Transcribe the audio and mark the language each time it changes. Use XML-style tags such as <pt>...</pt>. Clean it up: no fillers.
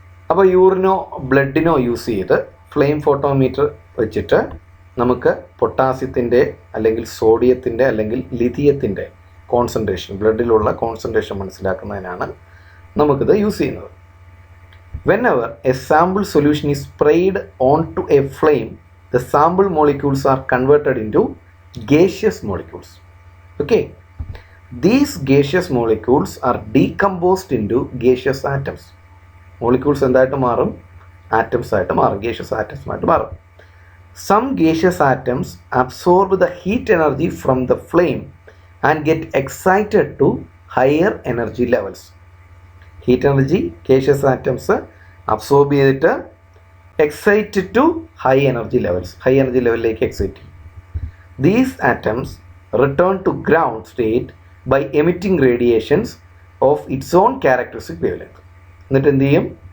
<ml>അപ്പോൾ യൂറിനോ ബ്ലഡിനോ യൂസ് ചെയ്ത് flame photometer വെച്ചിട്ട് നമുക്ക് പൊട്ടാസ്യത്തിൻ്റെ അല്ലെങ്കിൽ സോഡിയത്തിൻ്റെ അല്ലെങ്കിൽ ലിഥിയത്തിൻ്റെ കോൺസെൻട്രേഷൻ, ബ്ലഡിലുള്ള കോൺസെൻട്രേഷൻ മനസ്സിലാക്കുന്നതിനാണ് നമുക്കിത് യൂസ് ചെയ്യുന്നത്.</ml> <en>Whenever a sample solution is sprayed onto a flame, the sample molecules are converted into gaseous molecules. Okay, these gaseous molecules are decomposed into gaseous atoms.</en> <ml>Molecules എന്തായിട്ട് മാറും? Atoms ആയിട്ട് മാറും, gaseous atoms ആയിട്ട് മാറും.</ml> <en>Some gaseous atoms absorb the heat energy from the flame and get excited to higher energy levels.</en> <ml>Heat energy gaseous atoms absorb ചെയ്തിട്ട് excited to high energy ലെവലിലേക്ക് excite ചെയ്യും.</ml> <en>These atoms return to ground state by emitting radiations of its own characteristic wave length.</en> <ml>എന്നിട്ട് എന്ത് ചെയ്യും?</ml>